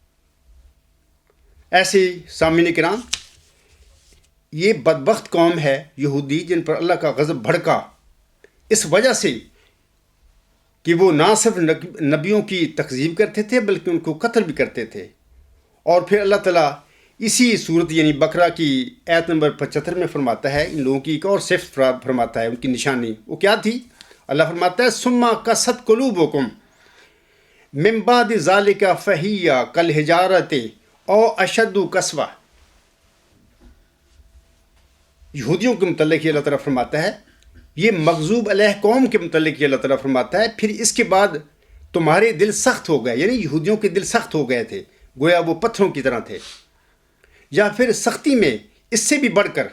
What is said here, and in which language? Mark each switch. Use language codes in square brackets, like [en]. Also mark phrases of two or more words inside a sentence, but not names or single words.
[ur] ایسے سامعین کرام یہ بدبخت قوم ہے یہودی جن پر اللہ کا غضب بھڑکا اس وجہ سے کہ وہ نہ صرف نبیوں کی تکذیب کرتے تھے بلکہ ان کو قتل بھی کرتے تھے۔ اور پھر اللہ تعالیٰ اسی صورت یعنی بقرہ کی آیت نمبر 75 میں فرماتا ہے ان لوگوں کی ایک اور صفت فرماتا ہے، ان کی نشانی وہ کیا تھی؟ [ar] اللہ فرماتا ہے سما کست قلوبکم من بعد ذالک فہی کالحجارۃ او اشد قسوہ. [ur] یہودیوں کے متعلق یہ اللہ تعالیٰ فرماتا ہے، یہ [ar] مغضوب علیہ [ur] قوم کے متعلق یہ اللہ تعالیٰ فرماتا ہے، پھر اس کے بعد تمہارے دل سخت ہو گئے. یعنی یہودیوں کے دل سخت ہو گئے تھے، گویا وہ پتھروں کی طرح تھے، یا پھر سختی میں اس سے بھی بڑھ کر.